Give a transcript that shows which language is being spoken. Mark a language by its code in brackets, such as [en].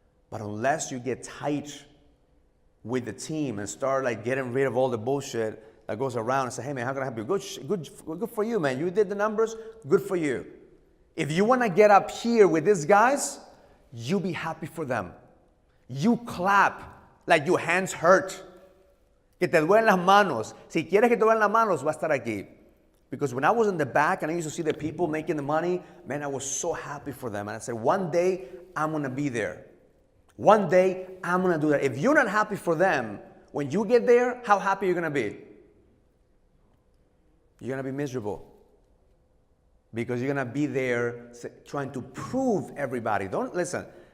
[en] But unless you get tight with the team and start like getting rid of all the bullshit that goes around and say, hey man, how can I help you? Good for you, man. You did the numbers, good for you. If you want to get up here with these guys, you be happy for them. You clap like your hands hurt. [es] Que te duelen las manos. Si quieres que te duelen las manos, va a estar aquí. [en] Because when I was in the back and I used to see the people making the money, man, I was so happy for them. And I said, one day I'm going to be there. One day I'm going to do that. If you're not happy for them, when you get there, how happy are you going to be? You're going to be miserable. Because you're going to be there trying to prove everybody. Don't listen.